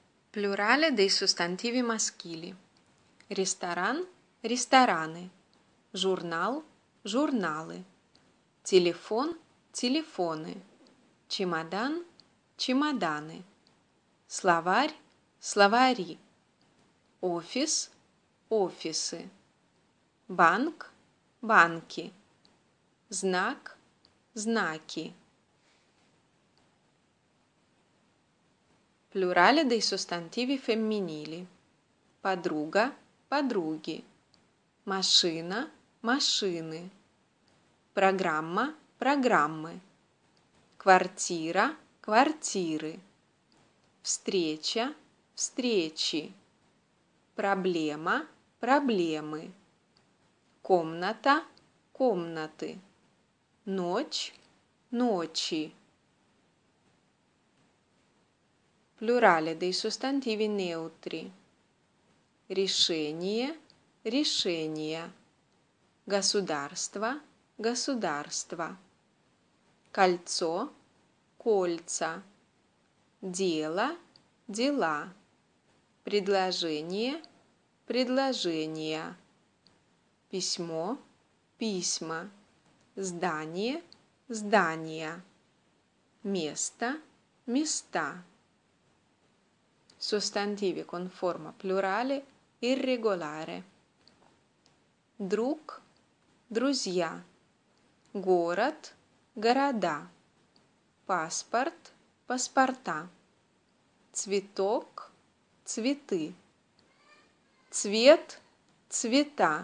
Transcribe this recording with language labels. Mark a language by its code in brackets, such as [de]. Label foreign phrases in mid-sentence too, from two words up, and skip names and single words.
[it] Plurale dei sostantivi maschili. [ru] Ресторан – рестораны. Журнал – журналы. Телефон – телефоны. Чемодан – чемоданы. Словарь – словари. Офис – офисы. Банк – банки. Знак – знаки. [it] Plurale dei sostantivi femminili. [ru] Подруга – подруги. Машина – машины. Программа – программы. Квартира – квартиры. Встреча – встречи. Проблема – проблемы. Комната – комнаты. Ночь – ночи. [it] Plurale dei sostantivi neutri. [ru] Решение – решения. Государство – государство. Кольцо – кольца. Дело – дела. Предложение – предложения. Письмо – письма. Здание – здания. Место – места. [it] Sostantivi con forma plurale irregolare. [ru] Друг – друзья. Город – города. Паспорт – паспорта. Цветок – цветы. Цвет – цвета.